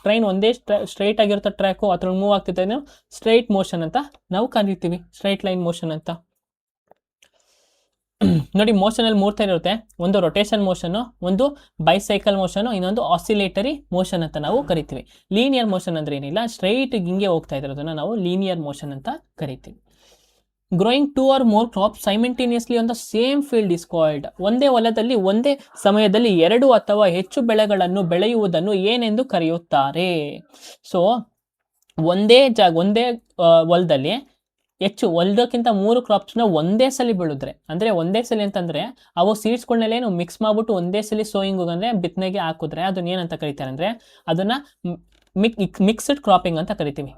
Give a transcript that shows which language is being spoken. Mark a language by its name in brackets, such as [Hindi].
[Kannada] Train ಒಂದೇ straight ಆಗಿರುತ್ತೆ track, ಅದ್ರ ಮೂವ್ ಆಗ್ತಿದೆ ಸ್ಟ್ರೈಟ್ ಮೋಷನ್ ಅಂತ ನಾವು ಕರಿತೀವಿ, ಸ್ಟ್ರೈಟ್ ಲೈನ್ ಮೋಷನ್ ಅಂತ. ನೋಡಿ, ಮೋಷನಲ್ಲಿ 3 ಥರ ಇರುತ್ತೆ, ಒಂದು ರೊಟೇಷನ್ ಮೋಷನು, ಒಂದು ಬೈಸೈಕಲ್ ಮೋಷನು, ಇನ್ನೊಂದು ಆಸಿಲೇಟರಿ ಮೋಷನ್ ಅಂತ ನಾವು ಕರಿತೀವಿ. ಲೀನಿಯರ್ ಮೋಷನ್ ಅಂದ್ರೆ ಏನಿಲ್ಲ, ಸ್ಟ್ರೈಟ್ ಹಿಂಗೆ ಹೋಗ್ತಾ ಇರೋದನ್ನ ನಾವು ಲೀನಿಯರ್ ಮೋಷನ್ ಅಂತ ಕರಿತೀವಿ. [English] Growing 2 or more crops simultaneously on the same field is called? [Kannada] ಒಂದೇ ಹೊಲದಲ್ಲಿ ಒಂದೇ ಸಮಯದಲ್ಲಿ 2 ಅಥವಾ ಹೆಚ್ಚು ಬೆಳೆಗಳನ್ನು ಬೆಳೆಯುವುದನ್ನು ಏನೆಂದು ಕರೆಯುತ್ತಾರೆ? ಸೊ ಒಂದೇ ಹೊಲದಲ್ಲಿ ಹೊಲದಕ್ಕಿಂತ 3 ಕ್ರಾಪ್ಸ್ನ ಒಂದೇ ಸಲ ಬೆಳೆದ್ರೆ, ಅಂದರೆ ಒಂದೇ ಸಲ ಅಂತಂದರೆ ಅವು ಸೀಡ್ಸ್ಗಳನ್ನೆಲ್ಲೇನು ಮಿಕ್ಸ್ ಮಾಡ್ಬಿಟ್ಟು ಒಂದೇ ಸಲ ಸೋಯಿಂಗ್ ಅಂದರೆ ಬಿತ್ತನೆಗೆ ಹಾಕಿದ್ರೆ ಅದನ್ನ ಏನಂತ ಕರೀತಾರೆ ಅಂದರೆ ಅದನ್ನು ಮಿಕ್ಸ್ಡ್ ಕ್ರಾಪಿಂಗ್ ಅಂತ ಕರಿತೀವಿ.